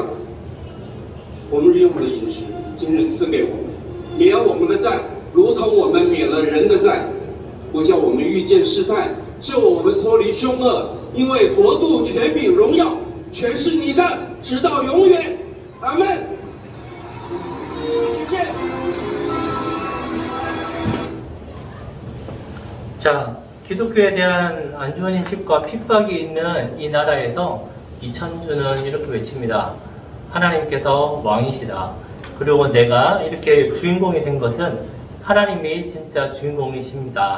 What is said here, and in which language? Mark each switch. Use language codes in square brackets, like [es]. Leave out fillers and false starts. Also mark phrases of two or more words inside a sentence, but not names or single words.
[zh] 我们日用的饮食，今日赐给我们，免我们的债，如同我们免了人的债，不叫我们遇见试探，救我们脱离凶恶，因为国度、权柄、荣耀全是你的，直到永远。阿们。谢谢。 [ko] 자, 기독교에 대한 안 좋은 인식과 핍박이 있는 이 나라에서 이천주는 이렇게 외칩니다. 하나님께서 왕이시다. 그리고 내가 이렇게 주인공이 된 것은 하나님이 진짜 주인공이십니다.